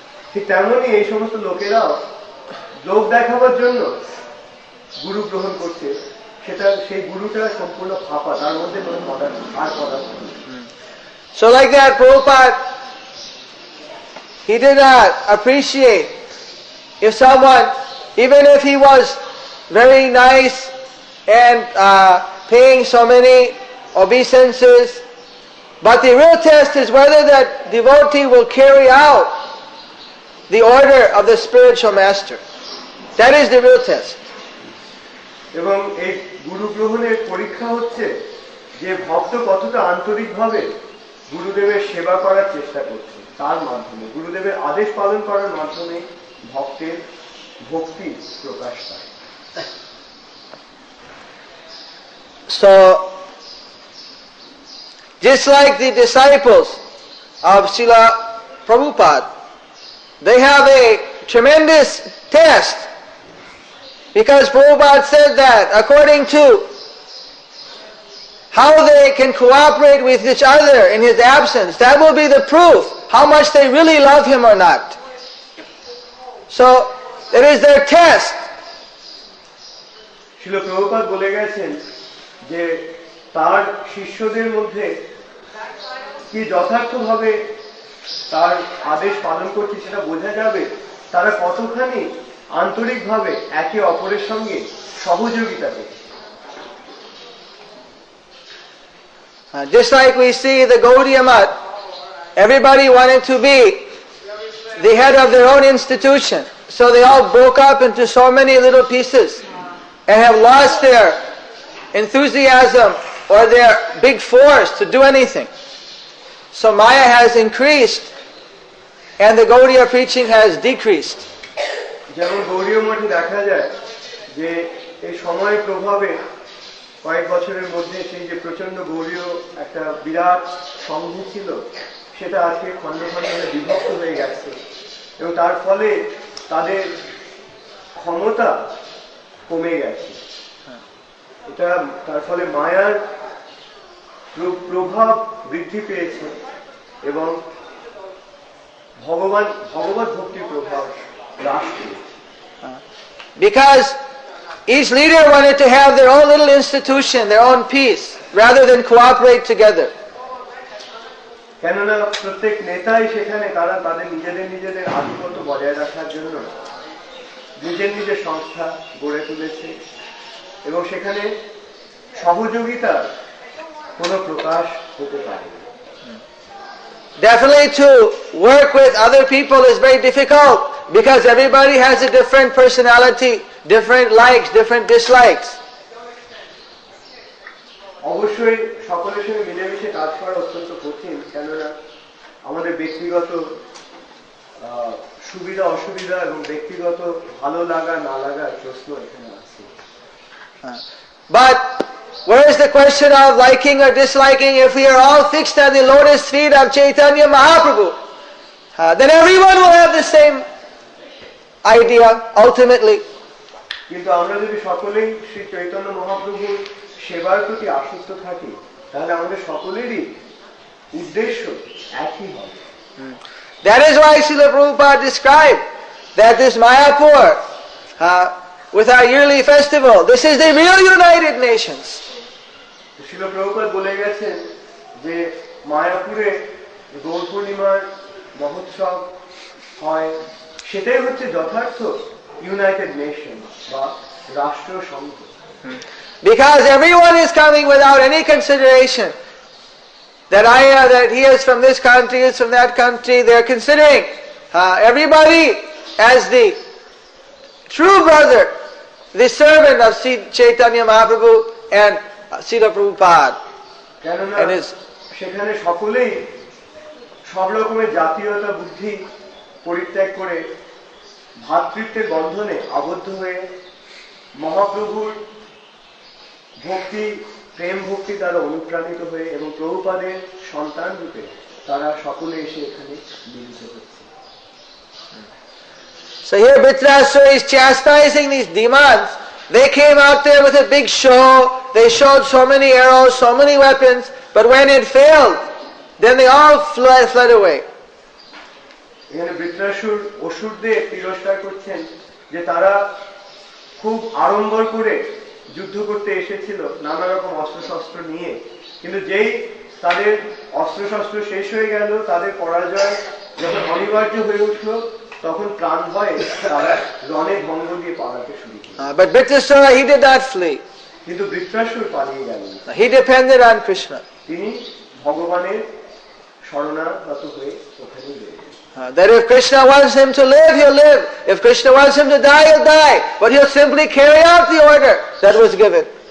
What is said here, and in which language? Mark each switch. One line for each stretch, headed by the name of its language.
Bangla: ঠিক তেমনই এই সমস্ত লোকেরাও লোক দেখাবার জন্য গুরু গ্রহণ করছে, সেটা সেই গুরুটা সম্পূর্ণ ফাঁপা, তার মধ্যে কোনো পদার্থ আর পদার্থ নেই।
English: So like that, Prabhupada, he did not appreciate if someone, even if he was very nice and paying so many obeisances, but the real test is whether that devotee will carry out the order of the spiritual master. That is the real test.
Bangla: এবং এই গুরু গ্রহণের পরীক্ষা হচ্ছে যে ভক্ত কতটা আন্তরিকভাবে গুরুদেবের সেবা করার চেষ্টা করছে, তার মাধ্যমে গুরুদেবের আদেশ পালন করার মাধ্যমে ভক্তের ভক্তি প্রকাশ পায়।
English: So, just like the disciples of Srila Prabhupada, they have a tremendous test, because Prabhupada said that according to how they can cooperate with each other in his absence, that will be the proof how much they really love him or not. So, it is their test.
Bangla: Srila Prabhupada বলে গেছেন যে তার শিষ্যদের মধ্যে কি যথার্থভাবে তার আদেশ পালন করছে সেটা বোঝা যাবে তারা কতখানি আন্তরিকভাবে একে অপরের সঙ্গে সহযোগিতা করছে।
English: Just like we see the Gaudiya Math, everybody wanted to be the head of their own institution. So they all broke up into so many little pieces and have lost their enthusiasm or their big force to do anything. So Maya has increased and the Gaudiya preaching has decreased.
Bangla: যেমন গৌড়ীয় মঠে দেখা যায় যে এই সময়ের প্রভাবে কয়েক বছরের মধ্যে সেই যে প্রচন্ড গৌড়ীয় একটা বিরাট সংঘ ছিল, সেটা আজকে খণ্ড খণ্ড বিভক্ত হয়ে গেছে এবং তার ফলে তাদের ক্ষমতা কমে গেছে। এটা তার ফলে মায়ার প্রভাব বৃদ্ধি পেয়েছে এবং ভগবত ভক্তির প্রভাব হ্রাস পেয়েছে।
English: Because each leader wanted to have their own little institution, their own piece, rather than cooperate together.
Bangla: কেননা প্রত্যেক নেতাই সেখানে তারা তাদের নিজেদের আধিপত্য বজায় রাখার জন্য নিজের সংস্থা গড়ে তুলেছে এবং সেখানে সহযোগিতার কোনো প্রকাশ হতে পারে।
English: Definitely to work with other people is very difficult because everybody has a different personality, different likes, different dislikes.
Bangla: অবশ্যই সকলের সঙ্গে মিলেমিশে কাজ করা অত্যন্ত কঠিন, কেননা আমাদের ব্যক্তিগত সুবিধা অসুবিধা এবং ব্যক্তিগত ভালো লাগা না লাগার প্রশ্ন এখানে আছে।
English: But where is the question of liking or disliking? If we are all fixed at the lotus feet of Chaitanya Mahaprabhu, then everyone will have the same idea ultimately.
Bangla: কিন্তু আমরা যদি সকলেই শ্রী চৈতন্য মহাপ্রভুর সেবার প্রতি আসক্ত থাকি, তাহলে আমাদের সকলেরই উদ্দেশ্য একই হবে।
English: That is why Srila Prabhupada described that this Mayapur, with our yearly festival, this is the real United Nations.
Bangla: Srila Prabhupada বলে গেছেন যে মায়াপুরে গৌর পূর্ণিমার মহোৎসব হয়, সেটাই হচ্ছে যথার্থ ইউনাইটেড নেশন বা রাষ্ট্রসংঘ।
English: Because everyone is coming without any consideration that that he is from this country, he is from that country. They are considering everybody as the true brother, the servant of Sri Chaitanya Mahaprabhu and Srila Prabhupada.
Bangla: কেননা সেখানে সকলেই সব রকমের জাতীয়তা বুদ্ধি পরিত্যাগ করে ভ্রাতৃত্বের বন্ধনে আবদ্ধ হয়ে মহাপ্রভুর ভক্তি প্রেম ভক্তি দ্বারা অনুপ্রাণিত হয়ে এবং প্রভুপাদের সন্তান রূপে তারা সকলে এসে এখানে মিলিত হচ্ছে।
English: So here Dhritarashtra is chastising these demons. They came out there with a big show. They showed so many arrows, so many weapons, but when it failed, then they all fled away.
Bangla: এখানে বৃত্রাসুর অসুরদের তিরস্কার করছেন যে তারা খুব আড়ম্বর করে যুদ্ধ করতে এসেছিল নানা রকম অস্ত্রশস্ত্র নিয়ে, কিন্তু যেই তাদের অস্ত্রশস্ত্র শেষ হয়ে গেল, তাদের পরাজয় যখন অনিবার্য হয়ে উঠলো, তখন প্রাণ ভয়ে তারা রণে ভঙ্গ দিয়ে পালাতে শুরু করল।
English: But Dhritarashtra, he did not flee.
Bangla: কিন্তু বৃত্রাসুর পালিয়ে গেলেন।
English: He depended on Krishna.
Bangla: তিনি ভগবানের শরণাগত হয়ে ওখানে গেলেন।
English: That if Krishna wants him to live, he'll live. If Krishna wants him to die, he'll die. But he'll simply carry out the order that was given.